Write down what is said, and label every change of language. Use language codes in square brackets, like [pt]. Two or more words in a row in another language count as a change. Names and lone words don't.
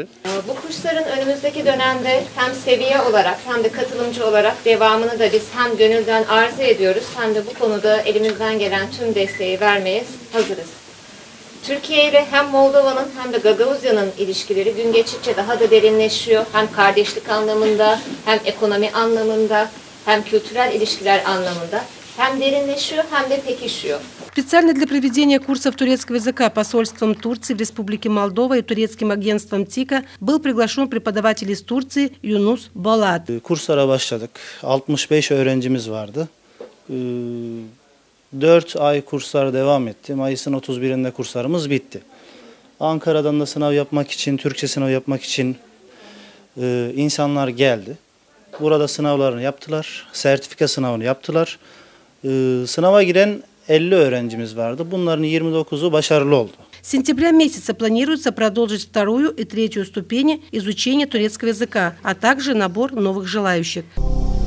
[tr] Bu kursların önümüzdeki dönemde hem seviye olarak hem de katılımcı olarak devamını da biz hem gönülden arzu ediyoruz hem de bu konuda elimizden gelen tüm desteği vermeye hazırız. Türkiye ile hem Moldova'nın hem de Gagavuzya'nın ilişkileri gün geçtikçe daha da derinleşiyor. Hem kardeşlik anlamında, hem ekonomi anlamında, hem kültürel ilişkiler anlamında. Hem derinleşiyor, hem de pekişiyor. [ru] Специально для проведения курсов турецкого языка посольством Турции в Республике Молдова и турецким агентством ТИКа был приглашен преподаватель из Турции Юнус Болат. [tr] Kurslara başladık. 65 öğrencimiz vardı. 4 ay kurslar devam etti. Mayıs'ın 31'inde kurslarımız bitti. Ankara'dan da sınav yapmak için, Türkçe sınav yapmak için insanlar geldi. Burada sınavlarını yaptılar. Sertifika sınavını yaptılar. Sınava giren 50 öğrencimiz vardı. Bunların 29'u başarılı oldu. [ru] С сентября месяца планируется продолжить вторую и третью ступени изучения турецкого языка, а также набор новых желающих.